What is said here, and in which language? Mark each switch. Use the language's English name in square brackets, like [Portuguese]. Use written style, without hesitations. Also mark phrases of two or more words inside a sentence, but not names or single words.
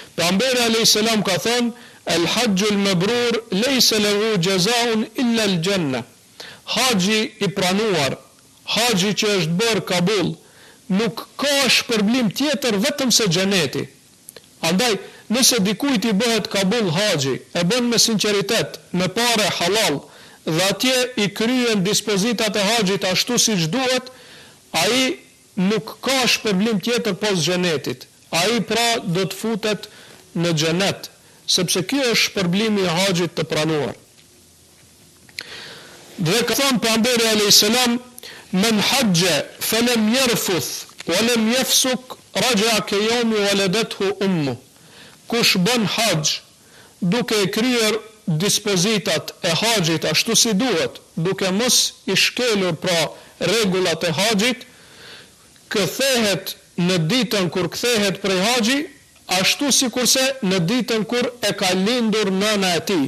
[Albanian] Pejgamberi [Arabic] عليه السلام [Albanian] ka thënë: [Arabic] "الحج المبرور ليس له جزاء إلا الجنة." [Albanian] Haxhi i pranuar, haxhi që është bërë kabul, nuk ka shpërblim tjetër vetëm se xheneti. Andaj, nëse dikujt i bëhet kabul haxhi, e bën me sinqeritet, me parë halal, dhe atje i kryen dispozitat e haxhit ashtu siç duhet, ai nuk ka shpërblim tjetër pos xhenetit. Ai pra do të futet në xhenet, sepse ky është shpërblimi i haxhit të pranuar. Dhe ka thënë pejgamberi [Arabic] عليه السلام: "من حج فلم يرفث ولم يفسق رجع كيوم ولدته أمه." [Albanian] Kush bën haxh duke e kryer dispozitat e haxhit ashtu si duhet, duke mos i shkelur pra rregullat e haxhit, kthehet në ditën kur kthehet prej haxhi, ashtu sikurse në ditën kur e ka lindur nëna e tij.